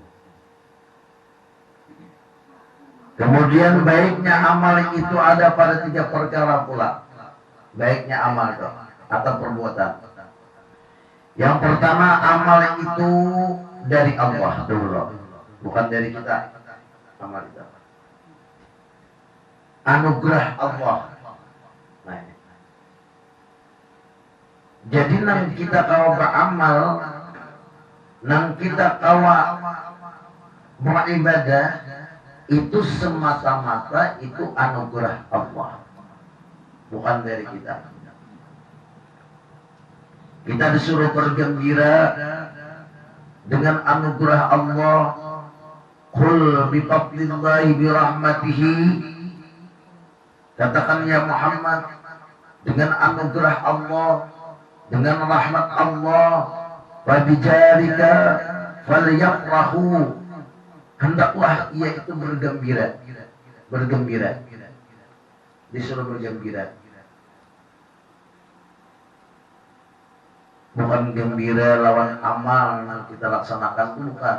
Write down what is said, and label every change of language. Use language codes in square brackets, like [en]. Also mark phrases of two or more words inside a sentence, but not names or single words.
[id] Kemudian baiknya amal itu ada pada 3 perkara pula. Baiknya amal itu atau perbuatan. Yang pertama, amal itu dari Allah dulu, bukan dari kita. Amal itu anugerah Allah. Nah, ini. Jadi nang kita kawa beramal, nang kita kawa beribadah, itu semata-mata itu anugerah Allah, bukan dari kita. Kita disuruh bergembira dengan anugerah Allah. [ar] Qul bi fadlillahi bi rahmatihi, [id] katakan ya Muhammad, dengan anugerah Allah, dengan rahmat Allah, [ar] wa bijalika falyafrahu, [id] hendaklah ia itu bergembira. Bergembira, disuruh bergembira, bukan gembira lawan amal yang kita laksanakan, bukan.